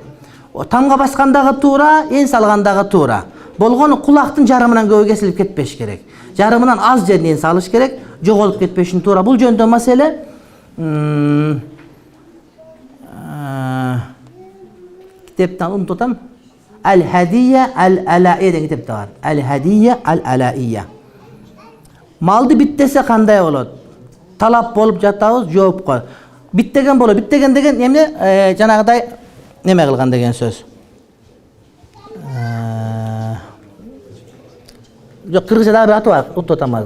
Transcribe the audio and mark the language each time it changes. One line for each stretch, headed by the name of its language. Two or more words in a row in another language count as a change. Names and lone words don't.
Kyrgyz: Тамга баскандагы туура, эн салгандагы туура. Болгону кулактын жарымынан көбү кесилип кетпеш керек. Жарымынан аз жерин салыш керек, жоголуп кетпеш үчүн туура. Бул жөнүндө маселе китептен унутам. Әл-Хадия әл-Алаия деген китепте бар. Әл-Хадия әл-Алаия. Малды биттесе кандай болот? Талап болуп жатабыз, жоопко. Биттеген болот. Биттеген деген эмне? Жанагыдай неме кылган деген сөз. Жок, кыргызчада бир аты бар, утутам азыр.